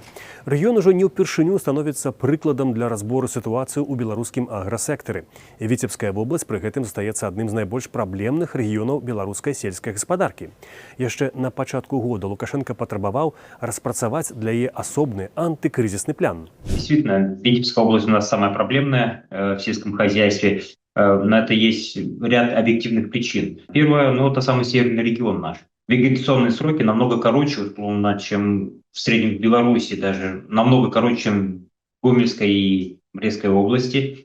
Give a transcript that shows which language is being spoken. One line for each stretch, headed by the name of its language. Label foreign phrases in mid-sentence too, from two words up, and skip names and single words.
Belarusian: Рэгіён ужо не ўпершыню становіцца прыкладам для разбору сітуацыі ў беларускім аграсектары. Віцебская вобласць пры гэтым застаецца адным з найбольш праблемных рэгіёнаў беларускай сельскай гаспадаркі. Яшчэ на пачатку года Лукашенко патрабаваў распрацаваць для яе асобны антыкрызісны план.
Russian: Действительно, Витебская область у нас самая проблемная в сельском хозяйстве. На это есть ряд объективных причин. Первое, это самый северный регион наш. Вегетационные сроки намного короче, условно, чем в среднем в Беларуси, даже намного короче, чем в Гомельской и Брестской области.